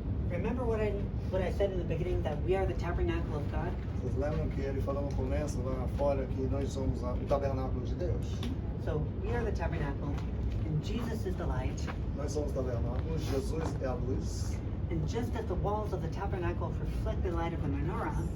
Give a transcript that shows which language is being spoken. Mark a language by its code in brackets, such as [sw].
[en] Remember what I said in the beginning, that we are the tabernacle of God? [pt] Vocês lembram que ele falou no começo lá fora que nós somos o tabernáculo de Deus? [en] So we are the tabernacle, and Jesus is the light. [pt] Nós somos o tabernáculo, Jesus é a luz. [en] And just as the walls of the tabernacle reflect the light of the menorah,